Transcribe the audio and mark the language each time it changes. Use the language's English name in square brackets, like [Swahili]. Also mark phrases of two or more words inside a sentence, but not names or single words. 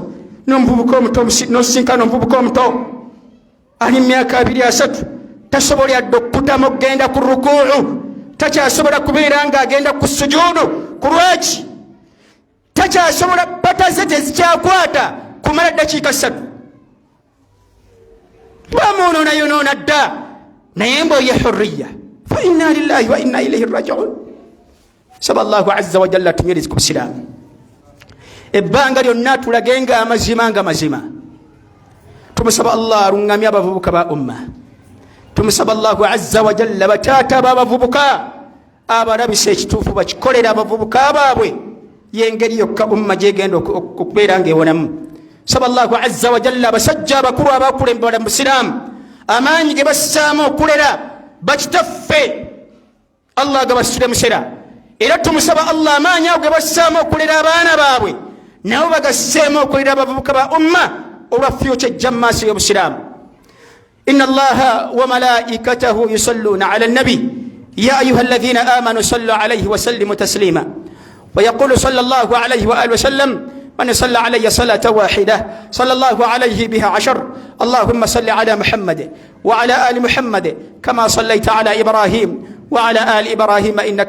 [Ganda] N'omuvubuka omuto n'osinkana omuvubuka omuto ali mu myaka 2-3 tasobola yadde okukutamu okugenda ku rukuu, takyasobola kubeera ng'agenda ku sujuudu. Ku lwaki? Takyasobola, pataze tezikyakwata kumala ddakiika 3. Bwamunonayonoona dda, naye mboye hurriya. [Arabic] فإنا لله وإنا إليه راجعون. [Ganda] Saba [Arabic] الله عز وجل [Ganda] tunyirize ku busiraamu. Ebbanga lyonna tulagenga amazima nga mazima. Tumusaba Allah alungamya abavubuka ba umma. Tumusaba [Arabic] الله عز وجل [Ganda] bataata b'abavubuka abalabisa ekituufu bakikolera abavubuka baabwe, y'engeri yokka umma gyegenda okubeera ng'ewonamu. saba [Arabic] الله عز وجل [Ganda] basajja bakulu abakulembera mu Islam amaanyi ge bassaamu okulera bakitaffe Allah gabasire musera era tumusaba Allah amaanyi ago ge bassaamu okulera abaana baabwe nabo bagasseemu okulera abavubuka ba umma olwaffe kyejja mu maaso y'Obusiraamu. [Arabic] إن الله وملائكته يصلون على النبي يا أيها الذين آمنوا صلوا عليه وسلموا تسليما ويقول صلى الله عليه وآله وسلم من صلى علي صلاة واحدة صلى الله عليه بها 10 اللهم صل على محمد وعلى آل محمد كما صليت على إبراهيم وعلى آل إبراهيم إنك